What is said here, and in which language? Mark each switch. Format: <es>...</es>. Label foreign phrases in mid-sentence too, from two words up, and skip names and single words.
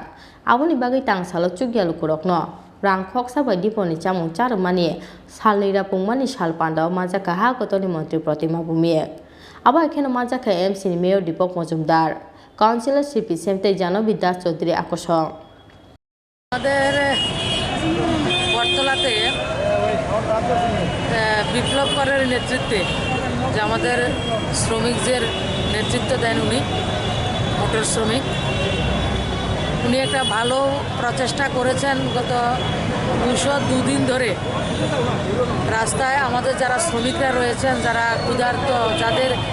<trp>Awuni Bagai Tang Salo Chukya Lukurokno. Rang Khoksa by Diponi Chamung Charumani, Salnida Pungmani Shal Pandao, Manjakha Hagotoni Mantri Pratima Bhowmik. Aba ekhane Manjakha CHINI Mayor Dipok Mojumdar, Councillor CP Semte Jano Bidas Chaudhary Akosong.</trp> <bn>আমাদের বটতলাতে বিপ্লব করের নেতৃত্বে যে আমাদের শ্রমিকদের নেতৃত্ব দেন উনি মোটর শ্রমিক উনি একটা ভালো প্রচেষ্টা করেছেন গত 202 দিন ধরে রাস্তায় আমাদের যারা শ্রমিকরা রয়েছেন যারা ক্ষুধার্ত যাদের</bn>